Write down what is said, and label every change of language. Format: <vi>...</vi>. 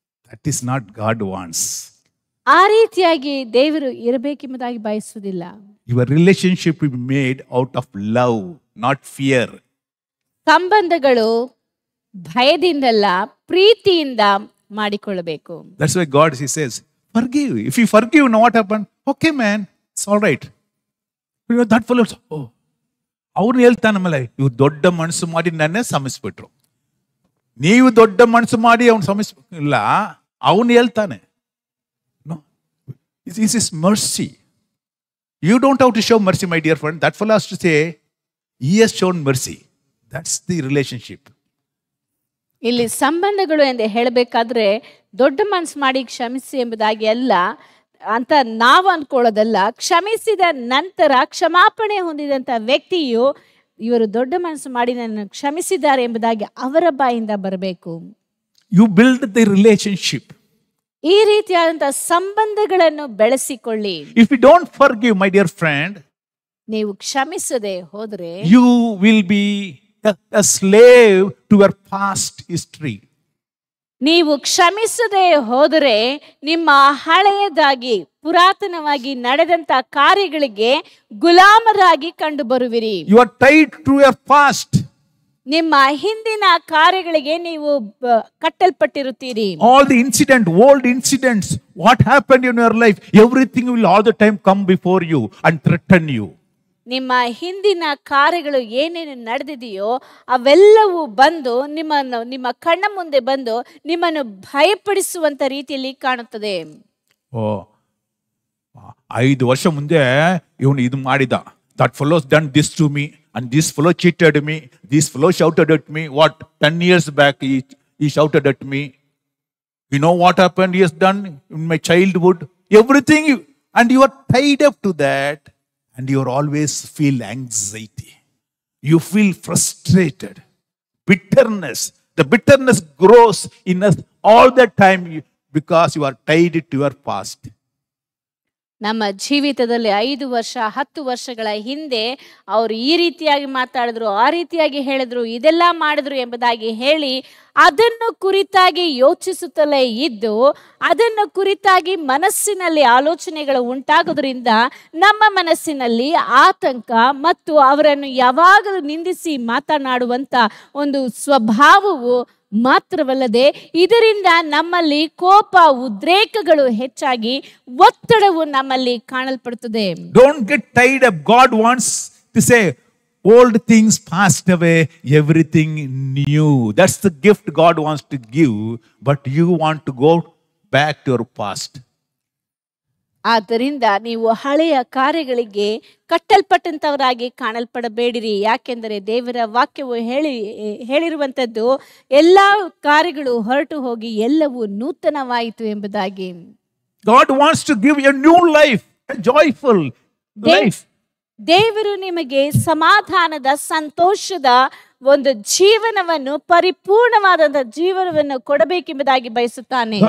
<en>That is not God wants.</en> <kn>ಆ ರೀತಿಯಾಗಿ ದೇವರು ಇರಬೇಕೆಂಬುದಾಗಿ ಬಯಸುವುದಿಲ್ಲ.</kn> <en>Your relationship is made out of love, not fear.</en> <kn>ಸಂಬಂಧಗಳು ಭಯದಿಂದಲ್ಲ ಪ್ರೀತಿಯಿಂದ ಮಾಡಿಕೊಳ್ಳಬೇಕು.</kn> <en>That's why God, he says, forgive. If you forgive, now what happened? Okay man, it's all right. You know, that fellow, oh,</en> <kn>ಅವನು ಹೇಳ್ತಾನೆ ಮೇಲೆ ಇವ್ರು ದೊಡ್ಡ ಮನಸ್ಸು ಮಾಡಿ ನನ್ನೇ ಸಮಸ್ಬಿಟ್ರು. ನೀವು ದೊಡ್ಡ ಮನಸ್ಸು ಮಾಡಿ ಅವನು ಸಮಸ್ಬಿಲ್ಲ, ಅವನು ಹೇಳ್ತಾನೆ.</kn> <en>No, this is mercy. You don't have to show mercy, my dear friend. That fellow has to say, he has shown mercy. That's the relationship.</en> <kn>ಇಲ್ಲಿ ಸಂಬಂಧಗಳು ಎಂದು ಹೇಳಬೇಕಾದ್ರೆ ದೊಡ್ಡ ಮನಸ್ಸು ಮಾಡಿ ಕ್ಷಮಿಸಿ ಎಂಬುದಾಗಿ ಅಲ್ಲ ಅಂತ ನಾವು ಅನ್ಕೊಳ್ಳೋದಲ್ಲ. ಕ್ಷಮಿಸಿದ ನಂತರ ಕ್ಷಮಾಪಣೆ ಹೊಂದಿದಂತ ವ್ಯಕ್ತಿಯು ಇವರು ದೊಡ್ಡ ಮನಸ್ಸು ಮಾಡಿ ನನ್ನ ಕ್ಷಮಿಸಿದ್ದಾರೆ ಎಂಬುದಾಗಿ ಅವರ ಬಾಯಿಂದ ಬರಬೇಕು.</kn> <en>You build the relationship.</en> <kn>ಈ ರೀತಿಯಾದಂತಹ ಸಂಬಂಧಗಳನ್ನು ಬೆಳೆಸಿಕೊಳ್ಳಿ.</kn> <en>If you don't forgive, my dear friend,</en> <kn>ನೀವು ಕ್ಷಮಿಸದೆ ಹೋದ್ರೆ</kn> <en>you will be a slave to your past history.</en> <kn>ನೀವು ಕ್ಷಮಿಸದೆ ಹೋದರೆ ನಿಮ್ಮ ಹಳೆಯದಾಗಿ ಪುರಾತನವಾಗಿ ನಡೆದಂತ ಕಾರ್ಯಗಳಿಗೆ ಗುಲಾಮರಾಗಿ ಕಂಡು ಬರುವಿರಿ.</kn> <en>You are tied to your past.</en> <kn>ನಿಮ್ಮ ಹಿಂದಿನ ಕಾರ್ಯಗಳಿಗೆ ನೀವು ಕಟ್ಟಲ್ಪಟ್ಟಿರುತ್ತೀರಿ.</kn> <en>All the old incidents, what happened in your life, everything will all the time come before you and threaten you.</en> <kn>ನಿಮ್ಮ ಹಿಂದಿನ ಕಾರ್ಯಗಳು ಏನೇನು ನಡೆದಿದೆಯೋ ಅವೆಲ್ಲವೂ ಬಂದು ನಿಮ್ಮ ಕಣ್ಣ ಮುಂದೆ ಬಂದು ನಿಮ್ಮನ್ನು ಭಯಪಡಿಸುವಂತ ರೀತಿಯಲ್ಲಿ ಕಾಣುತ್ತದೆ. 5 ವರ್ಷ ಮುಂದೆ ಇವನು ಇದು ಮಾಡಿದ,</kn> <en>that fellow done this to me and this fellow cheated me, this fellow shouted at me. What 10 years back he shouted at me. You know what happened he has done in my childhood, everything, and you are tied up to that. And you always feel anxiety. You feel frustrated. Bitterness. The bitterness grows in us all the time because you are tied to your past.</en> <kn>ನಮ್ಮ ಜೀವಿತದಲ್ಲಿ 5 ವರ್ಷ 10 ವರ್ಷಗಳ ಹಿಂದೆ ಅವರು ಈ ರೀತಿಯಾಗಿ ಮಾತಾಡಿದ್ರು, ಆ ರೀತಿಯಾಗಿ ಹೇಳಿದ್ರು, ಇದೆಲ್ಲ ಮಾಡಿದ್ರು ಎಂಬುದಾಗಿ ಹೇಳಿ ಅದನ್ನು ಕುರಿತಾಗಿ ಯೋಚಿಸುತ್ತಲೇ ಇದ್ದು ಅದನ್ನು ಕುರಿತಾಗಿ ಮನಸ್ಸಿನಲ್ಲಿ ಆಲೋಚನೆಗಳು ಉಂಟಾಗೋದ್ರಿಂದ ನಮ್ಮ ಮನಸ್ಸಿನಲ್ಲಿ ಆತಂಕ ಮತ್ತು ಅವರನ್ನು ಯಾವಾಗಲೂ ನಿಂದಿಸಿ ಮಾತನಾಡುವಂತ ಒಂದು ಸ್ವಭಾವವು ಮಾತ್ರವಲ್ಲದೆ ಇದರಿಂದ ನಮ್ಮಲ್ಲಿ ಕೋಪ ಉದ್ರೇಕಗಳು ಹೆಚ್ಚಾಗಿ ಒತ್ತಡವು ನಮ್ಮಲ್ಲಿ ಕಾಣಲ್ಪಡುತ್ತದೆ.</kn> <en>Don't get tied up. God wants to say old things passed away, everything new. That's the gift God wants to give, but you want to go back to your past.</en> <kn>ಆದ್ದರಿಂದ ನೀವು ಹಳೆಯ ಕಾರ್ಯಗಳಿಗೆ ಕಟ್ಟಲ್ಪಟ್ಟಂತವರಾಗಿ ಕಾಣಲ್ಪಡಬೇಡಿರಿ. ಯಾಕೆಂದರೆ ದೇವರ ವಾಕ್ಯವು ಹೇಳಿರುವಂತದ್ದು ಎಲ್ಲಾ ಕಾರ್ಯಗಳು ಹೊರಟು ಹೋಗಿ ಎಲ್ಲವೂ ನೂತನವಾಯಿತು ಎಂಬುದಾಗಿ.</kn> <en>God wants to give you a new life, a joyful life.</en> <kn>ದೇವರು ನಿಮಗೆ ಸಮಾಧಾನದ ಸಂತೋಷದ ಒಂದು ಜೀವನವನ್ನು ಪರಿಪೂರ್ಣವಾದಂತಹ ಜೀವನವನ್ನು ಕೊಡಬೇಕೆಂಬುದಾಗಿ ಬಯಸುತ್ತಾನೆ.</kn>